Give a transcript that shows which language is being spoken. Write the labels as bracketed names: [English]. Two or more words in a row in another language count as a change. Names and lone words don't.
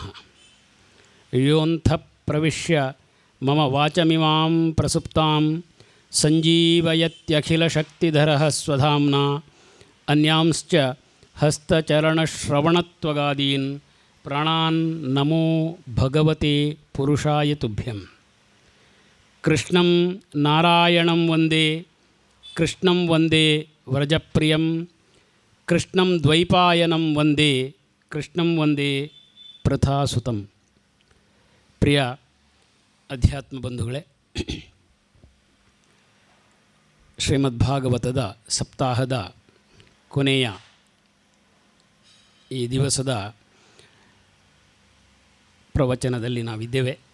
[Sanskrit] योऽन्तः प्रविश्य मम वाचमिमां प्रसुप्तां सञ्जीवयत्यखिलशक्तिधरः स्वधाम्ना अन्यांश्च हस्तचरणश्रवणत्वगादीन् प्राणान् नमो भगवते पुरुषाय तुभ्यं। कृष्णं नारायणं वन्दे कृष्णं वन्दे व्रजप्रियं कृष्णं द्वैपायनं वन्दे कृष्णं वन्दे प्रथासुतं। [Kannada] ಪ್ರಿಯ ಅಧ್ಯಾತ್ಮ ಬಂಧುಗಳೇ, ಶ್ರೀಮದ್ಭಾಗವತದ ಸಪ್ತಾಹದ ಕೊನೆಯ ಈ ದಿವಸದ ಪ್ರವಚನದಲ್ಲಿ ನಾವಿದ್ದೇವೆ.